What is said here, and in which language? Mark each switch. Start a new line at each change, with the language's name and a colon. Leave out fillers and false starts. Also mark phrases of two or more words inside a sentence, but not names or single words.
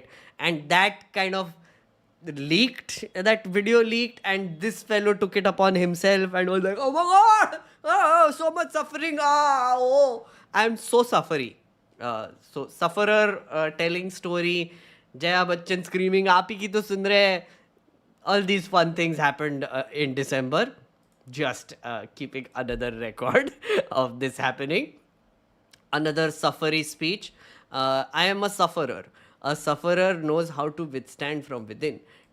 English: And that kind of leaked, that video leaked, and this fellow took it upon himself and was like, oh my God, oh, so much suffering. I'm so suffery. So sufferer telling story, Jaya Bachchan screaming,
Hindi: "आप ही की तो सुन रहे है."
English: All these fun things happened in December. Just keeping another record of this happening. Another suffery speech. I am a sufferer. A sufferer knows how to withstand from within.